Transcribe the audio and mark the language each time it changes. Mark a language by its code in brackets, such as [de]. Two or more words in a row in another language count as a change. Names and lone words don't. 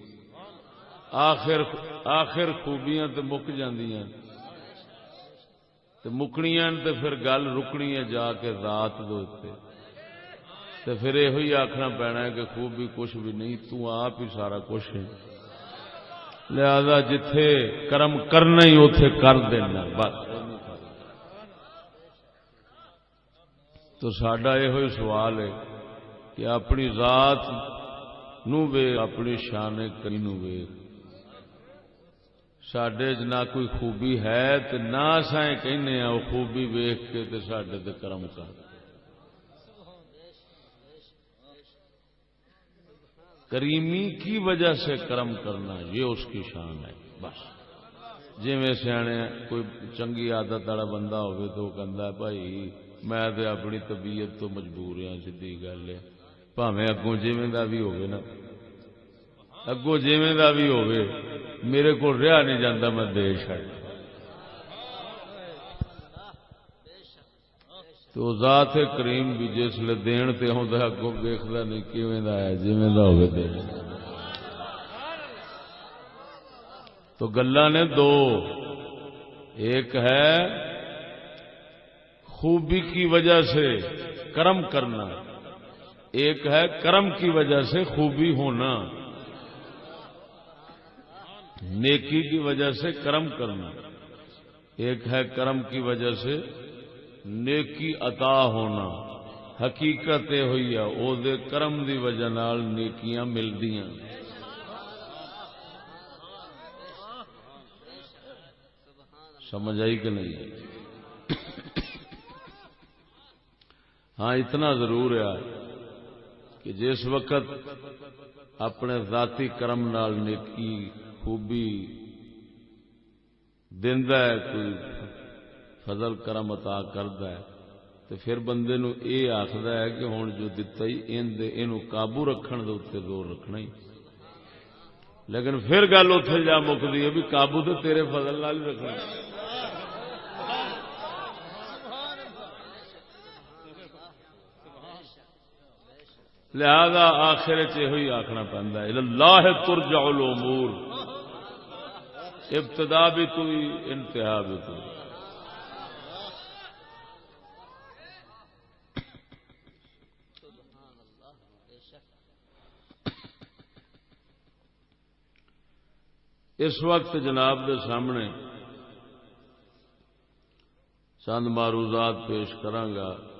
[pa] آخر خوبیاں تے مک جاندیاں تے مکنیاں تے پھر گل رکنی ہے جا کے ذات دے اوتے، تے پھر یہ آخنا پینا ہے کہ خوبی کچھ بھی نہیں، تو آپ ہی سارا کچھ ہے. لہذا جتھے کرم کرنا ہی اوتھے کر دینا بس. تو ساڈا یہ سوال ہے کہ اپنی ذات نو ویکھ، اپنی شان کری نو ویکھ. ساڈے نہ کوئی خوبی ہے تے نہ اساں کہنے ہیں وہ خوبی ویکھ کے تے ساڈے تے کرم کر. [ur] کریمی کی وجہ سے کرم کرنا یہ اس کی شان ہے. [pa] بس جی میں سیانے کوئی چنگی عادت والا بندہ ہوئے تو وہ کہندا ہے بھائی میں تے اپنی طبیعت تو مجبور ہاں، سیدھی گل ہے، بھاویں اگوں جویں دا بھی ہوئے نا، اگوں جویں دا بھی ہوئے [ur] میرے کو رہا نہیں جاتا، [pa] میں دے چڑ تو ذات کریم بھی جسے دین تے ہوندا اگوں ویکھدا نہیں کیویں دا ہے، جویں دا ہوے دے۔ [ur] تو گلاں نے دو، ایک ہے خوبی کی وجہ سے کرم کرنا، ایک ہے کرم کی وجہ سے خوبی ہونا، نیکی کی وجہ سے کرم کرنا، ایک ہے کرم کی وجہ سے نیکی عطا ہونا۔ [pa] حقیقت یہ ہوئی ہے او دے کرم دی وجہ نال نیکیاں ملدیاں۔ سمجھ آئی کہ نہیں؟ ہاں اتنا ضرور ہے کہ جس وقت اپنے ذاتی کرم نال نیکی خوبی دیندا ہے، کوئی فضل کرم عطا کردا ہے، تو پھر بندے نو یہ آخدا ہے کہ ہن جو دتا ہی اینو قابو رکھن دے اوتے زور رکھنا ہی۔ لیکن پھر گل اوتھے جا مکدی ہے بھی قابو تو تیرے فضل نال ہی رکھنا۔ لہذا آخر یہ آخنا پہنتا ہے [ar] اللہ ترجع الامور، [ur] ابتدا بھی تو انتہا بھی تو۔ [pa] اس وقت جناب دے سامنے چند معروضات پیش کرانگا۔